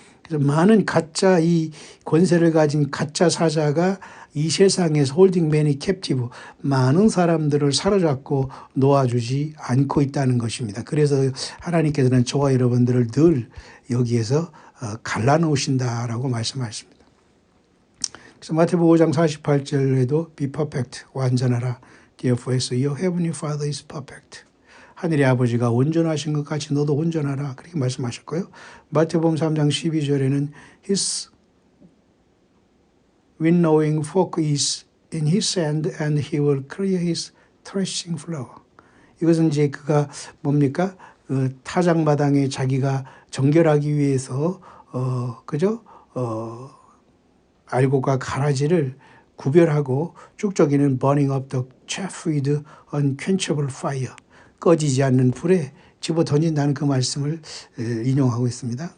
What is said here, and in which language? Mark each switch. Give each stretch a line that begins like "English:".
Korean: 그래서 많은 가짜 이 권세를 가진 가짜 사자가 이 세상에서
English: 홀딩 매니 캡티브,
Korean: 많은 사람들을 사로잡고 놓아주지 않고 있다는 것입니다. 그래서 하나님께서는 저와 여러분들을 늘 여기에서 갈라놓으신다라고 말씀하십니다. 그래서 마태복음 5장 48절에도
English: be perfect,
Korean: 완전하라.
English: Therefore as your heavenly Father is perfect.
Korean: 하늘의 아버지가 온전하신 것 같이 너도 온전하라, 그렇게 말씀하셨고요. 마태복음 3장 12절에는
English: His winnowing fork is in his hand and he will clear his threshing floor.
Korean: 이것은 이제 그가 뭡니까? 타작마당에 자기가 정결하기 위해서 그죠? 알곡과 가라지를 구별하고 쭉저기는
English: burning up the chaff with unquenchable fire,
Korean: 꺼지지 않는 불에 집어 던진다는 그 말씀을 인용하고 있습니다.